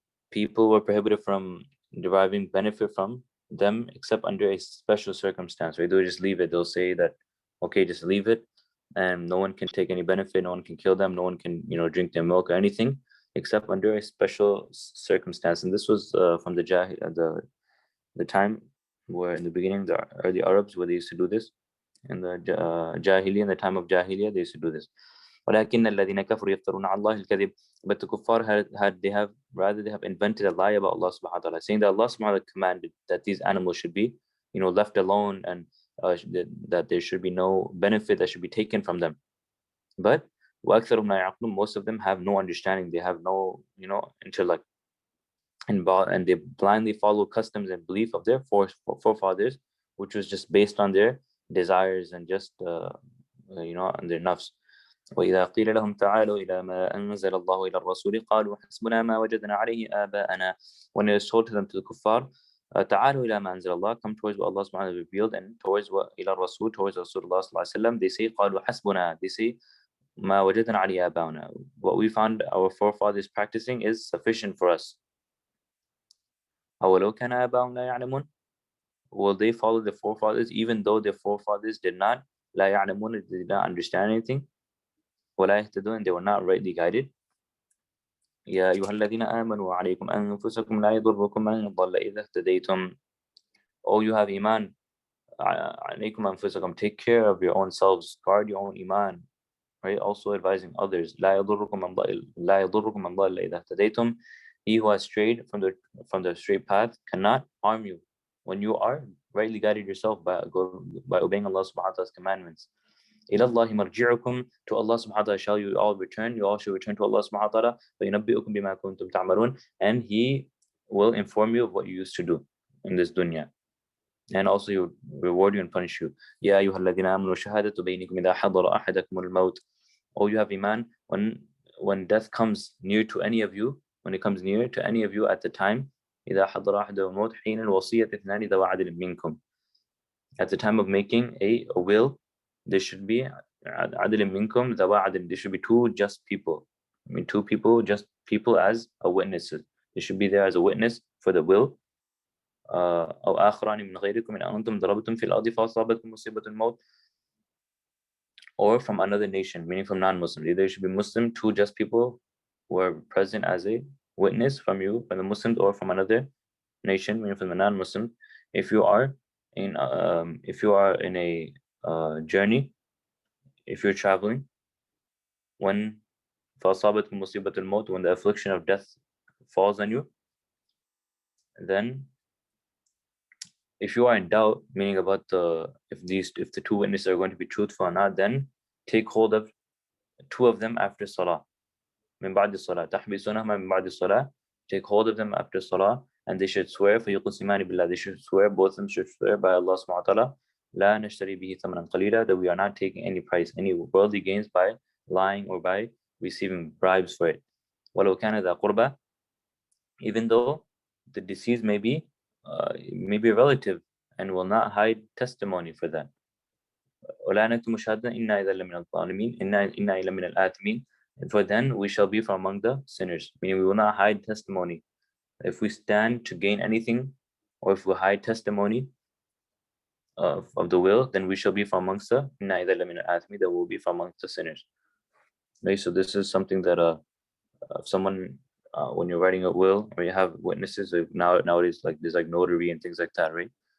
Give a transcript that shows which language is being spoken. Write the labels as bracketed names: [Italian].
[English] People were prohibited from deriving benefit from them except under a special circumstance, right? They would just leave it. They'll say that, okay, just leave it, and no one can take any benefit, no one can kill them, no one can drink their milk or anything except under a special circumstance. And this was from the time where in the beginning, the early Arabs, where they used to do this. In the Jahiliyyah, in the time of Jahiliyyah, they used to do this. [Arabic] ولكن الذين كفروا يفترون على الله الكذب. [English] But the kuffar they have invented a lie about Allah subhanahu wa ta'ala, saying that Allah subhanahu wa ta'ala commanded that these animals should be left alone, and that there should be no benefit that should be taken from them. But [Arabic] وأكثرهم لا يعقلون, [English] most of them have no understanding, they have no intellect, and they blindly follow customs and belief of their forefathers, which was just based on their desires and just on their nafs. [Arabic] وإذا قيل لهم تعالوا إلى ما أنزل الله إلى الرسول قالوا حسبنا ما وجدنا عليه آباءنا. [English] When it is told to them, to the kuffar, [Arabic] تعالوا إلى ما أنزل الله, [English] come towards what Allah subhanahu wa ta'ala revealed, and towards what [Arabic] إلى الرسول, [English] towards Rasulullah sallallahu alaihi wasallam, they say [Arabic] قالوا حسبنا, [English] they say [Arabic] ما وجدنا عليه آباءنا, [English] what we found our forefathers practicing is sufficient for us. [Arabic] أولو كان آباؤهم لا يعلمون, [English] will they follow the forefathers even though their forefathers did not [Arabic] لا يعلمون, [English] they did not understand anything, [Arabic] ولا يهتدون, [English] they were not rightly guided. [Arabic] يا أيها الذين آمنوا عليكم أنفسكم لا يضركم من ضل إذا اهتديتم. [English] Oh, you have iman, [Arabic] عليكم أنفسكم, [English] take care of your own selves, guard your own iman, right? Also advising others, [Arabic] لا يضركم من ضل إذا اهتديتم. [English] He who has strayed from the straight path cannot harm you when you are rightly guided yourself by obeying Allah subhanahu wa ta'ala's commandments. [Arabic] إِلَى اللَّهِ مَرْجِعُكُمْ, [English] to Allah subhanahu wa ta'ala shall you all return. You all shall return to Allah subhanahu wa ta'ala. [Arabic] فَيُنَبِّئُكُمْ بِمَا كُنْتُمْ تَعْمَلُونَ, [English] and He will inform you of what you used to do in this dunya. And also He will reward you and punish you. [Arabic] يَا أَيُّهَا الَّذِينَ آمَنُوا شَهَادَةُ بَيْنِكُمْ إِذَا حَضَرَ أَحَدَكُمُ الْمَوْتُ. [English] Oh, you have iman, when death comes near to any of you, when it comes near to any of you at the time, [Arabic] إِذَا حَضَرَ أَحَدَكُمُ الْمَوْتُ حِينَ الْوَصِيَّةِ اثْنَانِ ذَوَا عَدْلٍ مِنْكُمْ. [English] At the time of making a will, there should be [Arabic] عَدْلٍ مِنْكُمْ ذَوَا عَدْلٍ. [English] There should be two just people. I mean, two people, just people as a witnesses. They should be there as a witness for the will. [Arabic] أو آخران من غيركم إن أنتم ضربتم في الأرض فأصابتكم مصيبة الموت. [English] Or from another nation, meaning from non-Muslims. Either it should be Muslim, two just people who are present as a witness from you, from the Muslims, or from another nation, meaning from the non-Muslims. If you are in a journey, if you're traveling, when [Arabic] فَأَصَابَتْكُمْ مُصِيبَةُ الْمَوْتِ, [English] when the affliction of death falls on you, then if you are in doubt, meaning about if the two witnesses are going to be truthful or not, then take hold of two of them after salah. [Arabic] من بعد الصلاة تحبسونهما من بعد الصلاة. [English] Take hold of them after salah, and they should swear [Arabic] فيقسمان بالله. [English] They should swear, both of them should swear by Allah subhanahu wa ta'ala, [Arabic] لا نشتري به ثمنا قليلا, [English] that we are not taking any price, any worldly gains by lying or by receiving bribes for it. [Arabic] ولو كان ذا قربى, [English] even though the deceased may be a relative and will not hide testimony for that. [Arabic] ولا نكتم شهادة إنا إذا لمن الظالمين إنا إذا من الآثمين. [English] For then we shall be from among the sinners, meaning we will not hide testimony. If we stand to gain anything, or if we hide testimony of the will, then we shall be from amongst the [Arabic] إنا إذا لمن الآثمين, [English] that will be from amongst the sinners. Right? So this is something that if someone when you're writing a will, or you have witnesses, nowadays like there's like notary and things like that, right?